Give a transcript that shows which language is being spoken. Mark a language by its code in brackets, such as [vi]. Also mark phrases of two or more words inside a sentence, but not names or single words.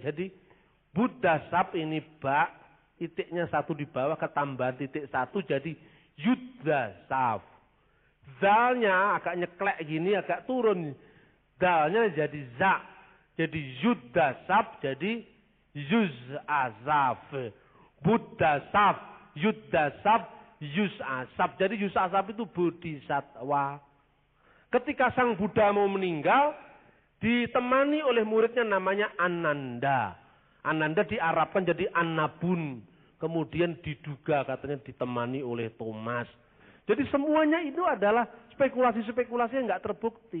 [id] Jadi Buddhasaf ini titiknya 1 di bawah, ketambahan titik 1, jadi Yudzasaf. Zalnya agak nyeklek gini, agak turun. Dalnya jadi za. Jadi yudzasaf, jadi yuz'asaf. Buddhasaf, yudzasaf, yuz'asaf. Jadi yuz'asaf itu bodhisatwa. Ketika sang Buddha mau meninggal, ditemani oleh muridnya namanya Ananda. Ananda diarabkan jadi Annabun. Kemudian diduga katanya ditemani oleh Thomas. Jadi semuanya itu adalah spekulasi-spekulasi yang nggak terbukti.